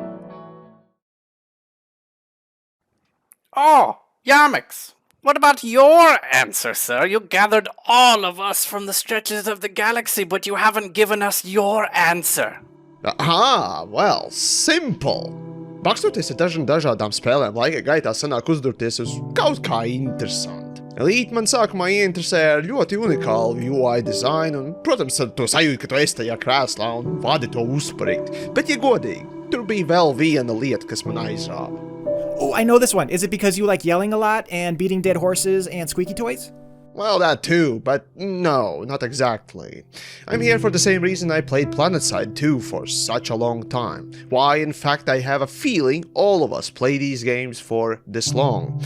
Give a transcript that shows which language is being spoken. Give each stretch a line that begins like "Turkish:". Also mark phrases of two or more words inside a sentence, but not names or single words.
English: Oh, Yamix, what about your answer, sir? You gathered all of us from the stretches of the galaxy, but you haven't given us your answer. Aha, well, simple.
Latvian: Bakstoties ar dažādām spēlēm laika gaitā sanāk uzdurties uz kaut kā interesanti. Elite man sākumā ieinteresēja ar ļoti unikālu UI dizainu un, protams, ar to sajūtu, ka tu esi tajā krēslā un vadi to uzsprikt. Bet, ja godīgi, tur bija vēl viena lieta, kas man aizrāva.
English: Oh, I know this one. Is it because you like yelling a lot and beating dead horses and squeaky toys? Well, that too, but no, not exactly. I'm here for the same reason I played PlanetSide 2 for such a long time. Why, in fact, I have a feeling all of us play these games for this long.